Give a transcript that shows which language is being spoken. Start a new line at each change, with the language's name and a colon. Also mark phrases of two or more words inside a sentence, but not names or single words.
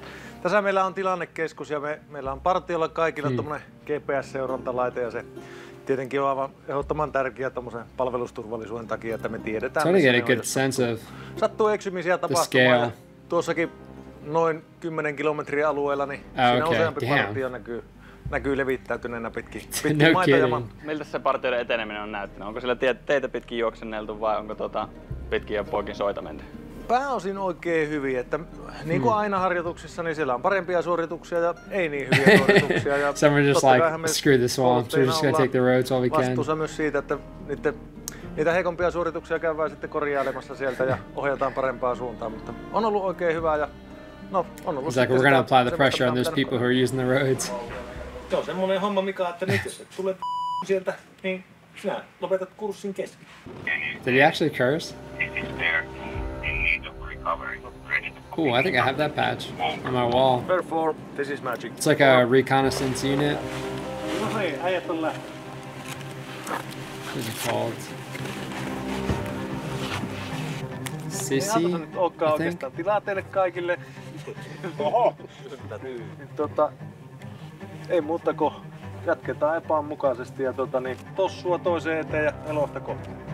Finnish: Tässä meillä on tilannekeskus ja meillä on partiolla kaikilla tommonen GPS-seurantalaite ja se tietenkin on aivan ehdottoman tärkeä tommosen palvelusturvallisuuden takia, että me tiedetään.
English: So to get a good sense of
Finnish: sattuu eksymisiä tapahtumaan ja tuossakin noin 10 kilometrin alueella, niin siinä useampi partio näkyy levittäytyneenä pitkin maita ja maata. Miltä se partioiden eteneminen on näyttänyt? Onko siellä teitä pitkin juoksenneltu vai onko pitkin ja poikin soita menty? Pääosin oikein hyvin, että niin kuin aina harjoituksissa, niin siellä on parempia suorituksia ja ei niin hyviä suorituksia. Ja
English: some are just like, screw the swamps, we're just gonna take the roads all we can.
Finnish: Vastuussa myös siitä, että niitä heikompia suorituksia käydään sitten korjailemassa sieltä ja ohjataan parempaan suuntaan, mutta on ollut oikein hyvää ja no on ollut.
English: It's like we're gonna apply the pressure on those people who are using the roads.
Finnish: Se on semmoinen homma, Mika, että nyt jos et tule sieltä, niin sinä lopetat kurssin kesken.
English: Did he actually curse? Cool, I think I have that patch on my wall. Therefore, this is magic. It's like a reconnaissance unit.
Finnish: No hei, äijät on lähtenyt.
English: What's it called? Sissy,
Finnish: ei nyt olekaan oikeastaan tilaa teille kaikille. Oho! Ei muuta kuin jatketaan epämukaisesti ja tossua toiseen eteen ja elosta kohti.